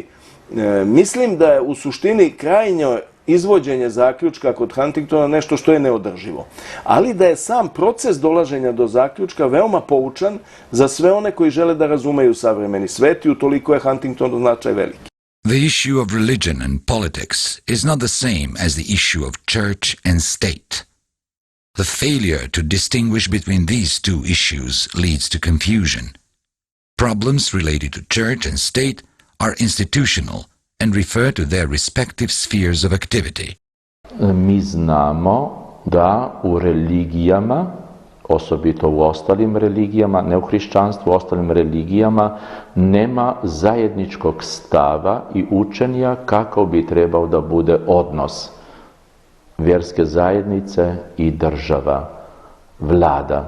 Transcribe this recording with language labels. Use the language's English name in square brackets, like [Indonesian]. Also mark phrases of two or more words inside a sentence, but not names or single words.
[Serbian] Mislim da je u suštini krajnje izvođenje zaključka kod Huntingtona nešto što je neodrživo. Ali da je sam proces dolaženja do zaključka veoma poučan za sve one koji žele da razumeju savremeni svet i utoliko je Huntingtonov značaj veliki. [English] The issue of religion and politics is not the same as the issue of church and state. The failure to distinguish between these two issues leads to confusion. Problems related to church and state are institutional and refer to their respective spheres of activity. [Bosnian] Mi znamo da u religijama osobito u ostalim religijama, ne u hrišćanstvu, u ostalim religijama, nema zajedničkog stava i učenja kako bi trebao da bude odnos vjerske zajednice i država, vlada.